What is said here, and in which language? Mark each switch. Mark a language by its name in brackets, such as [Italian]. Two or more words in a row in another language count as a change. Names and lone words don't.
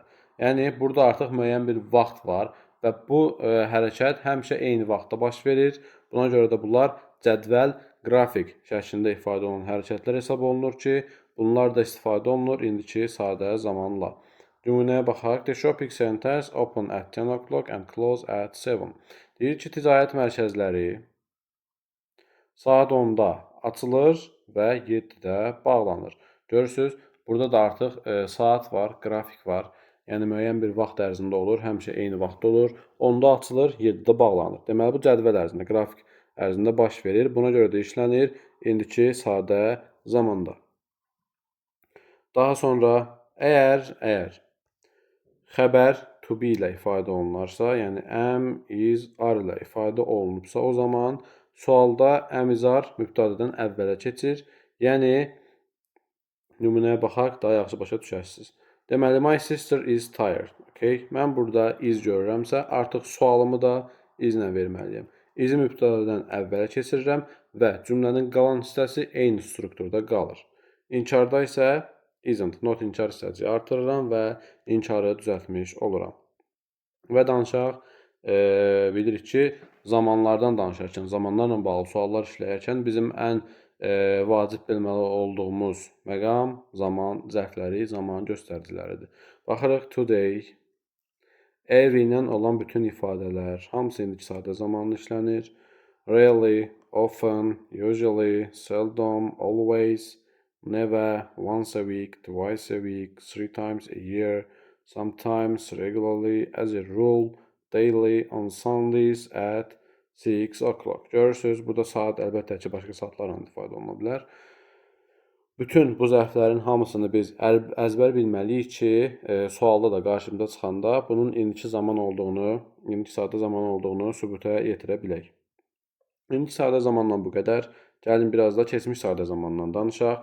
[Azerbaijani] Yəni, burada artıq müəyyən bir vaxt var və bu hərəkət həmişə eyni vaxtda baş verir. Buna görə də bunlar cədvəl, qrafik şəklində ifadə olunan hərəkətlər hesab olunur ki, Bunlar da istifadə olunur indiki sadə zamanla. Nümunəyə baxaq. [English] The shopping centers open at 10 o'clock and close at 7. [Azerbaijani] Deyir ki, ticarət mərkəzləri saat 10-da açılır və 7-də bağlanır. Görürsüz, burada da artıq saat var, qrafik var. Yəni müəyyən bir vaxt ərzində olur, həmişə eyni vaxtda olur. 10-da açılır, 7-də bağlanır. Deməli bu cədvəl ərzində, qrafik ərzində baş verir. Buna görə də işlənir indiki sadə zamanda. Daha sonra əgər xəbər [English] to be [Azerbaijani] ilə ifadə olunarsa, yəni [English] am, is, are [Azerbaijani] ilə ifadə olunubsa, o zaman sualda [English] am, is, are [Azerbaijani] mübtədədən əvvələ keçir. Yəni nümunəyə baxaq, daha yaxşı başa düşərsiniz. Deməli, [English] my sister is tired. [Azerbaijani] Okay? Mən burada is görürəmsə, artıq sualımı da is-lə verməliyəm. Is-i mübtədədən əvvələ keçirirəm və cümlənin qalan hissəsi eyni strukturda qalır. İnkarda isə [English] isn't, not [Azerbaijani] inkar hissəci artırıram və inkarı düzəltmiş oluram. Və danışaq, bilirik ki, zamanlardan danışarkən, zamanlarla bağlı suallar işləyərkən bizim ən vacib bilməli olduğumuz məqam zaman zərfləri, zaman göstəriciləridir. Baxırıq [English] today, every [Azerbaijani] ilə olan bütün ifadələr, hamısı indiki sadə zamanla işlənir. [English] Rarely, often, usually, seldom, always, never, once a week, twice a week, 3 times a year, sometimes, regularly, as a rule, daily, on Sundays, at 6 o'clock. [Azerbaijani] Görürsünüz, burada saat əlbəttə ki, başqa saatlarla ifadə oluna bilər. Bütün bu zərflərin hamısını biz əzbər bilməliyik ki, sualda da qarşımıza çıxanda bunun indiki zaman olduğunu, indiki sadə zaman olduğunu sübuta yetirə bilək. İndiki sadə zamanla bu qədər. Gəlin biraz da keçmiş sadə zamandan danışaq.